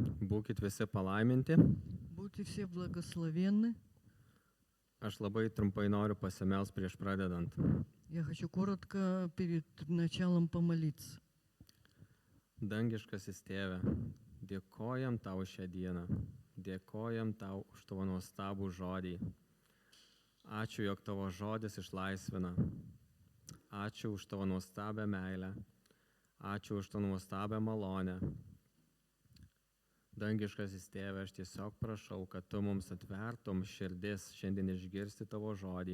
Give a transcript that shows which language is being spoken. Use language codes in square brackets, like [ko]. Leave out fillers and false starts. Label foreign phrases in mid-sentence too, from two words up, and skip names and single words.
[lt] Būkit visi palaiminti. [ru] Будьте все благословенны. [lt] Aš labai trumpai noriu pasimelst prieš pradedant. [ru] Я хочу коротко перед началом помолиться. [lt] Dangiškasis Tėve, dėkojam Tau šią dieną. Dėkojam Tau už Tavo nuostabų žodį. Ačiū, jog Tavo žodis išlaisvina. Ačiū už Tavo nuostabę meilę. Ačiū už Tavo nuostabę malonę. Dangiškasis Tėve, aš tiesiog prašau, kad Tu mums atvertum širdis šiandien išgirsti Tavo žodį.